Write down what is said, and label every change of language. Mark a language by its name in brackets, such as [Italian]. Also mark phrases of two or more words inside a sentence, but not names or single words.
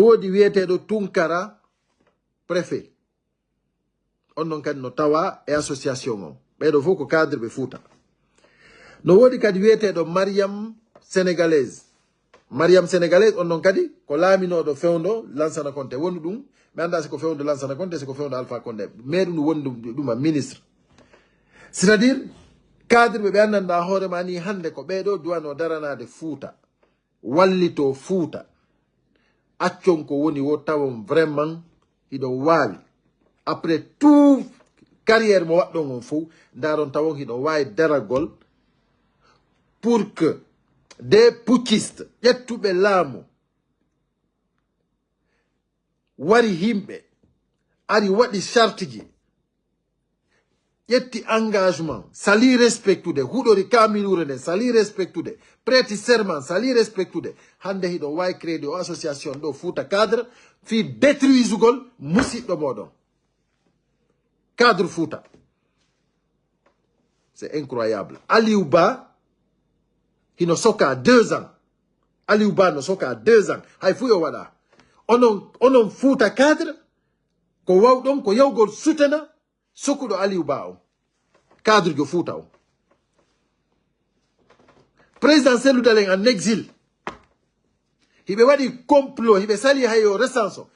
[Fula] woodi wiyeteɗo Tunkara préfet on ɗon kadi no tawa e association on ɓeɗo fof ko cadre ɓe Fouta no woodi kadi wiyeteɗo Mariam sénégalaise on ɗon kadi ko laaminoɗo fewndo Lansana Conté woni ɗum mi anda siko fewndo Lansana Conté siko fewndo Alpha Condé meɗum woni ɗuma [French] ministre c'est à dire cadre [Fula] ɓe anndanɗa hoorema ni hande ko ɓeɗo duwano daranade Fouta wallito Fouta accon ko woni wo tawon vraiment hiɗon waawi [French] après tout carrière [Fula] mo waɗɗon on fof ndaron tawon hiɗon wawi daragol [French] pour que des putschistes [Fula] ƴettuɓe laamu wari himɓe ari waɗi charte ji ƴetti engagement sali respectude huɗori kamilure nden sali respectude prêti serment sali respectude hande hiɗon wawi créé o association ɗo Fouta cadre fi détruisugol musidɗo moɗon cadre Fouta [French] c'est incroyable [Fula] Aliou Ba hino soka 2 ans Aliou Ba no soka 2 ans hay fu yo waɗa onon Fouta cadre ko wawɗon ko yawgol sutana sokkuɗo Aliou Ba o cadre jo Fouta o président Cellou Dalein [French] en exil [Fula] hiɓe waɗi complot hiɓe sali hay yo recense o